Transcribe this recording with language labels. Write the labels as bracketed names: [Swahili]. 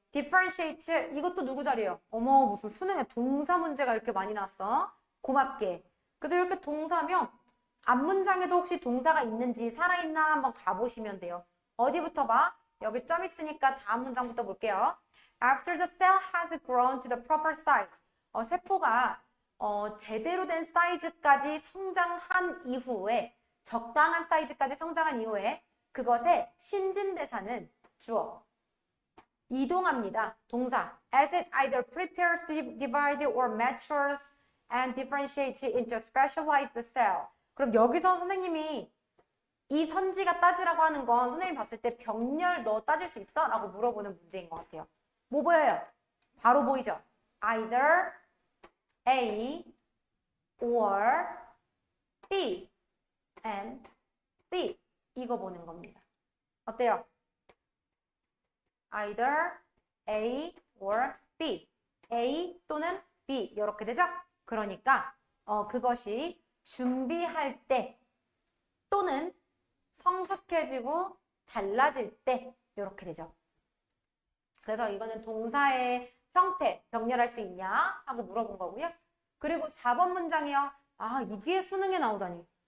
[Korean] differentiate 이것도 누구 자리예요? 어머 무슨 수능에 동사 문제가 이렇게 많이 나왔어? 고맙게. 그래서 이렇게 동사면 앞문장에도 혹시 동사가 있는지 살아있나 한번 가보시면 돼요. 어디부터 봐? 여기 점 있으니까 다음 문장부터 볼게요. [English] After the cell has grown to the proper size. [Korean] 세포가 제대로 된 사이즈까지 성장한 이후에 적당한 사이즈까지 성장한 이후에 그것의 신진대사는 주어. 이동합니다. 동사. [English] As it either prepares to divide or matures and differentiates into a specialized cell. [Korean] 그럼 여기서 선생님이 이 선지가 따지라고 하는 건 선생님이 봤을 때 병렬 너 따질 수 있어? 라고 물어보는 문제인 것 같아요. 뭐 보여요? 바로 보이죠? [English] Either A or B and B [Korean] 이거 보는 겁니다. 어때요? [English] Either A or B A [Korean] 또는 B 이렇게 되죠? 그러니까 그것이 준비할 때 또는 성숙해지고 달라질 때 이렇게 되죠. 그래서 이거는 동사의 형태 병렬할 수 있냐 하고 물어본 거고요. 그리고 4번 문장이요. 아 이게 수능에 나오다니.